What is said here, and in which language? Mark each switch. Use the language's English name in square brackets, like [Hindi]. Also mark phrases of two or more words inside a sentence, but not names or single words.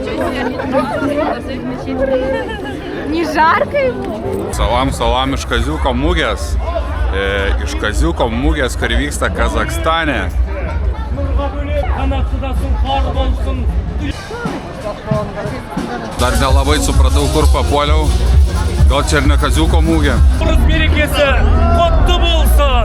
[Russian] Не жарко ему? [Lithuanian] Salam iš Kaziuko mugės. Iš Kaziuko mugės, kur vyksta Kazakstane. Dar nelabai supratau, kur papuoliau. Gal čia ir ne Kaziuko mugė? [Kazakh] Buruz berекесі құтты болсын!